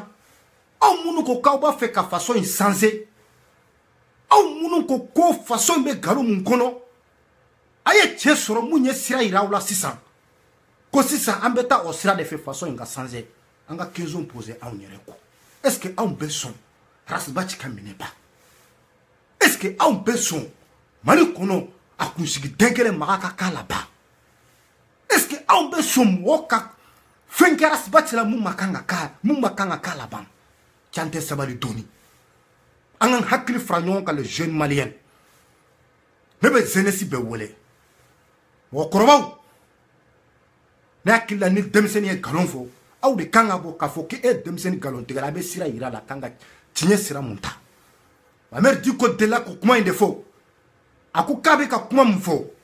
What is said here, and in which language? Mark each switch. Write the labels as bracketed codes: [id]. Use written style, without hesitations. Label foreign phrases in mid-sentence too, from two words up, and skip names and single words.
[bm] aw minnu ko k'aw b'a fɛ ka faso in changer aw minnu ko faso in bɛ nkalon mun kɔnɔ a ye cɛ sɔrɔ mun ye sira yira aw la sisan ko sisan an bɛ taa o sira de fɛ faso in ka changer an ka question poser anw yɛrɛ ko [fr] est-ce que [bm] anw bɛ sɔn Rasbach ka minɛ ba [fr] est-ce que [bm] anw bɛ sɔn Mali kɔnɔ a kunsigi den kelen maga ka k'a la ba [fr] est-ce que [bm] anw bɛ sɔn mɔgɔ ka fɛn kɛ Rasbach la mun ma kan ka k'a la ban can tɛ sabali dɔɔni an ka hakili fara ɲɔgɔn kan [fr] les jeunes maliens [bm] ne bɛ jeunesse bɛɛ wele mɔgɔkɔrɔbaw ne hakili la ni denmisɛnnin ye nkalon fɔ aw de kan ka bɔ k'a fɔ k'e denmisɛnnin nkalontigɛla a bɛ sira yira la kan ka tiɲɛ sira mun ta Mamɛdi Diko delila ko kuma in de fɔ a ko k'a bɛ ka kuma mun fɔ